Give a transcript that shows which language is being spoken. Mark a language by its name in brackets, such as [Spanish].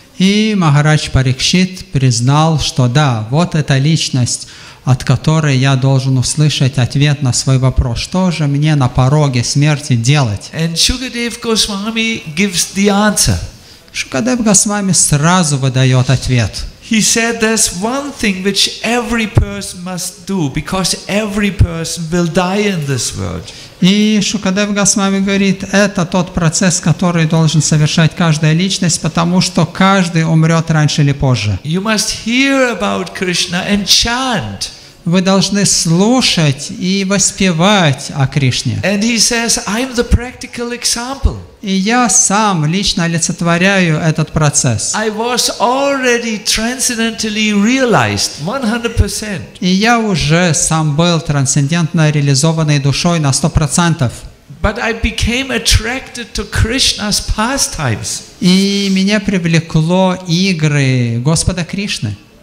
[Russian] И Махарадж Парикшит признал, что да, вот эта личность, от которой я должен услышать ответ на свой вопрос, что же мне на пороге смерти делать? [English] And Shukadev Goswami gives the answer. [Russian] Шукадев Госвами сразу выдает ответ. [English] He said there's one thing which every person must do because every person will die in this world. [Russian] И Шукадев Госвами говорит, это тот процесс, который должен совершать каждая личность, потому что каждый умрет раньше или позже. [English] You must hear about Krishna and chant. [Russian] Вы должны слушать и воспевать о Кришне. [English] And he says, I'm the practical example. [Russian] И я сам лично олицетворяю этот процесс. [English] I was already transcendentally realized 100%. [Russian] И я уже сам был трансцендентно реализованной душой на 100%. [English] But I became attracted to Krishna's pastimes. [Russian] И меня привлекло игры Господа Кришны.